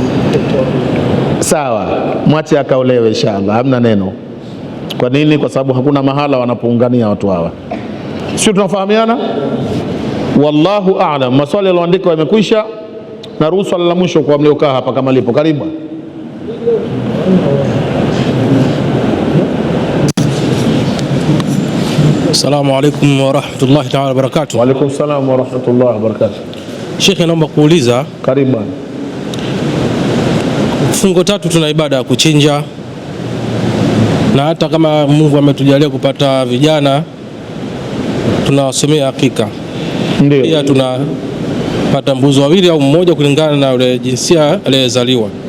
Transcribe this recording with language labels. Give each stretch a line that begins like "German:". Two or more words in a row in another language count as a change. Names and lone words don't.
Swahili: Sawa, mwache akaolewe inshallah, hamna neno. Kwa nini? Kwa sababu hakuna mahala wanapoungania watu hawa. Sio, tunafahamiana?
Arabic: والله أعلم.
Swahili: Maswali yaliyoandikwa yamekwisha. Naruhusu swali la mwisho kwa mliokaa hapa kama lipo. Karibu.
Arabic: السلام عليكم ورحمة الله تعالى وبركاته. وعليكم السلام ورحمة الله وبركاته.
Swahili: Sheikh, naomba kuuliza, Karibu. fungo tatu tuna ibada ya kuchinja, na hata kama Mungu ametujalia kupata vijana tunawasomea hakika. Ndio. Pia tunapata mbuzi wawili au mmoja kulingana na ule jinsia aliyezaliwa.